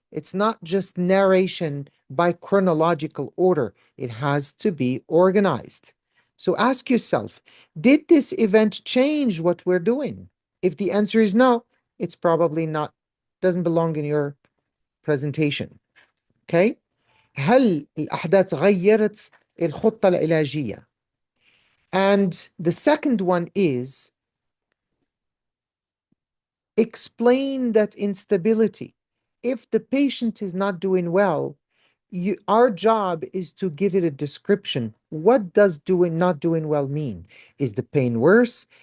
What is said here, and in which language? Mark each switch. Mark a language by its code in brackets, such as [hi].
[en] It's not just narration by chronological order. It has to be organized. So ask yourself, did this event change what we're doing? If the answer is no, it's probably not, doesn't belong in your presentation. Okay? [ar] هل الأحداث غيرت الخطة العلاجية? [en] And the second one is explain that instability. If the patient is not doing well, our job is to give it a description. What does not doing well mean? Is the pain worse?